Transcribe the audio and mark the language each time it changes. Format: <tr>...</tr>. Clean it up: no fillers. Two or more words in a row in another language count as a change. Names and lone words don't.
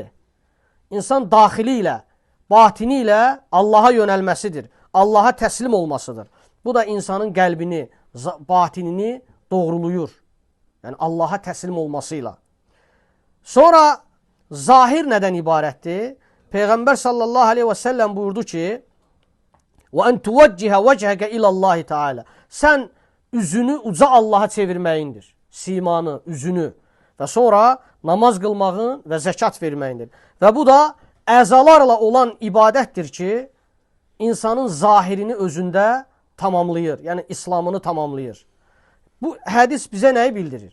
<az>İnsan daxili ilə, batini ilə Allaha yönəlməsidir. Allaha təslim olmasıdır. Bu da insanın qəlbini, batinini doğruluyur. Yəni, Allaha təslim olmasıyla. Sonra, zahir nədən ibarətdir? Peyğəmbər</az> <ar>صلى الله عليه وسلم</ar> <az>buyurdu ki,</az> <ar>وَاَنْ تُوَجِّهَ وَجْهَكَ اِلَى اللّٰهِ تَعَالَى.</ar> <az>Sən üzünü uca Allaha çevirməyindir. Simanı, üzünü. Və sonra namaz qılmağın və zəkat verməyindir. Və bu da əzalarla olan ibadətdir ki, insanın zahirini özündə tamamlayır. Yəni, İslamını tamamlayır. Bu hədis bizə nəyi bildirir?</az>